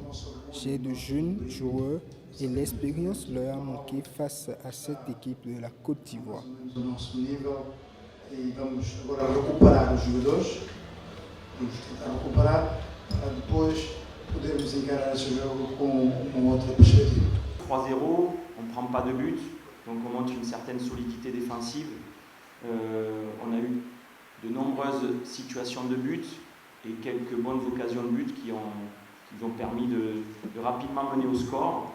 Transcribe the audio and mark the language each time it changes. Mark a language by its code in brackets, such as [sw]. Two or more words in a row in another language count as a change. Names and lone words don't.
[fr] J'ai de jeunes joueurs et l'expérience leur a manqué face à cette équipe de la Côte d'Ivoire. [pt] E vamos agora recuperar os jogadores, vamos tentar recuperar para depois podermos encarar esse jogo com uma outra perspective. [fr] 3-0, on ne prend pas de but, donc on montre une certaine solidité défensive. On a eu de nombreuses situations de but et quelques bonnes occasions de but qui ont permis de rapidement mener au score.